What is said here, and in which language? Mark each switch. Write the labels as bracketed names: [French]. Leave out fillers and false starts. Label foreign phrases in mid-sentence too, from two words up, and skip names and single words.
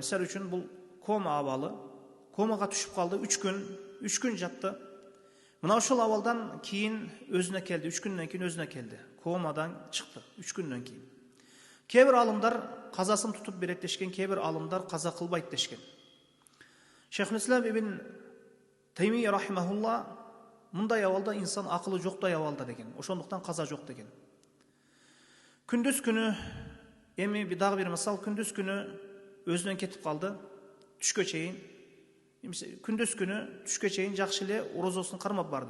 [Kyrgyz] Мисалы үчүн бул кома абалы, комага түшүп калды, 3 күн жатты. Мына ошол абалдан кийин өзүнө келди, 3 күндөн кийин өзүнө келди. Комадан чыкты 3 күндөн кийин. Кээ-бир алымдар казасын тутуп берет дешкен, кээ-бир алымдар каза кылбайт дешкен. Шейхулислам ибн Таймия рахимахулла мындай абалда инсан акылы жоктай абалда деген. Ошондуктан каза жок деген. Күндүз күнү, эми дагы бир мисал, күндүз күнү өзүнөн кетип калды, түшкө чейин. Күндүз күнү түшкө чейин жакшы эле оразасын кармап барды.